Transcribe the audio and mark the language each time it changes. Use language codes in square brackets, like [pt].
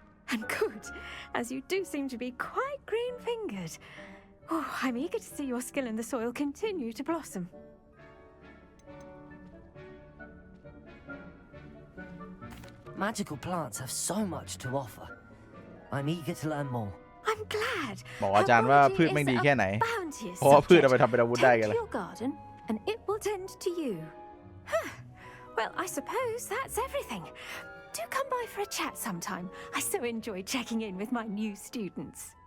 [en] And good, as you do seem to be quite green-fingered. Oh, I'm eager to see your skill in the soil continue to blossom. Magical plants have so much to offer. I'm eager to learn more. I'm glad. [th] บอกอาจารย์ว่าพืชแม่งดีแค่ไหนเพราะว่าพืชเอาไปทำเป็นอาวุธได้กันเลย [en] Tend to your garden, and it will tend to you. Huh. Well, I suppose that's everything. Do come by for a chat sometime. I so enjoy checking in with my new students.